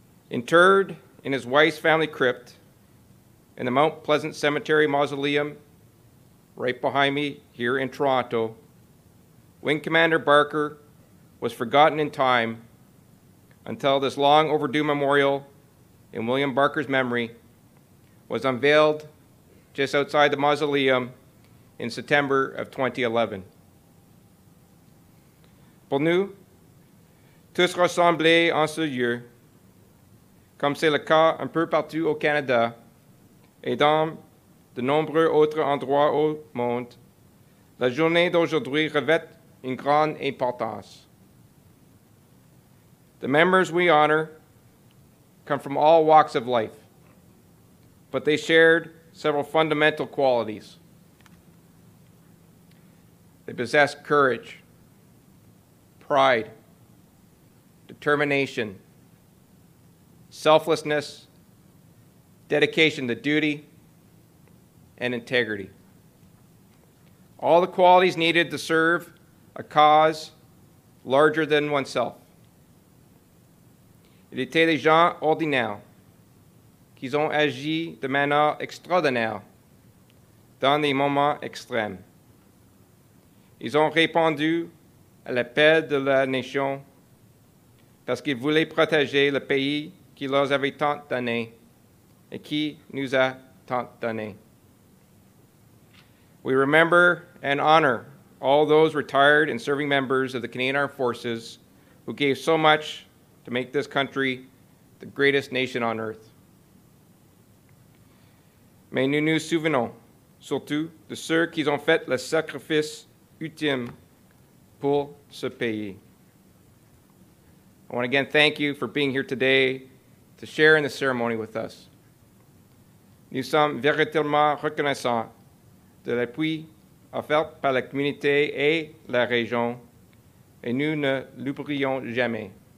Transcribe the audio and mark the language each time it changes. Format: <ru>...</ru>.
<en>Interred in his wife's family crypt in the Mount Pleasant Cemetery Mausoleum, right behind me here in Toronto, Wing Commander Barker was forgotten in time until this long overdue memorial in William Barker's memory was unveiled just outside the mausoleum in September of 2011.</en> <fr>Pour nous, tous rassemblés en ce lieu, comme c'est le cas un peu partout au Canada et dans de nombreux autres endroits au monde, la journée d'aujourd'hui revêt une grande importance.</fr> <en>The members we honor come from all walks of life, but they shared several fundamental qualities. They possessed courage, pride, determination, selflessness, dedication to duty, and integrity. All the qualities needed to serve a cause larger than oneself.</en> <fr>Ils étaient des gens ordinaires qui ont agi de manière extraordinaire dans des moments extrêmes. Ils ont répondu à l'appel de la nation parce qu'ils voulaient protéger le pays qui leur avait tant donné et qui nous a tant donné.</fr> <en>We remember and honor all those retired and serving members of the Canadian Armed Forces who gave so much to make this country the greatest nation on earth.</en> <fr>Mais nous nous souvenons surtout de ceux qui ont fait le sacrifice ultime pour ce pays.</fr> <en>I want to again thank you for being here today to share in the ceremony with us.</en> <fr>Nous sommes véritablement reconnaissants de l'appui offert par la communauté et la région, et nous ne l'oublierons jamais.</fr>